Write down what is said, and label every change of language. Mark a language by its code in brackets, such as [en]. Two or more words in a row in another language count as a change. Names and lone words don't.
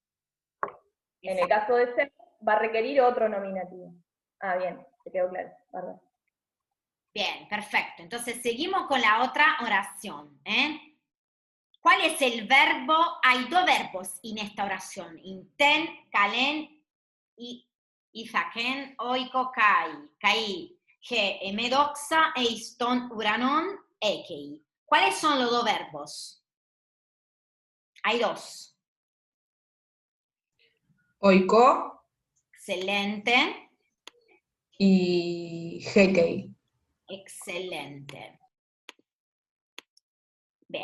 [es] En el caso de ser, va a requerir otro nominativo. Ah, bien, te quedó claro, ¿verdad? Bien, perfecto. Entonces seguimos con la otra oración, ¿eh? ¿Cuál es el verbo? Hay dos verbos en esta oración, [el] τὴν καλὴν Ἰθάκην οἰκῶ, καὶ ἡ ἐμὴ δόξα εἰς τὸν οὐρανὸν ἥκει. [es] ¿Cuáles son los dos verbos? Hay dos. Oiko Excelente. y Hekei. Excelente. Bien.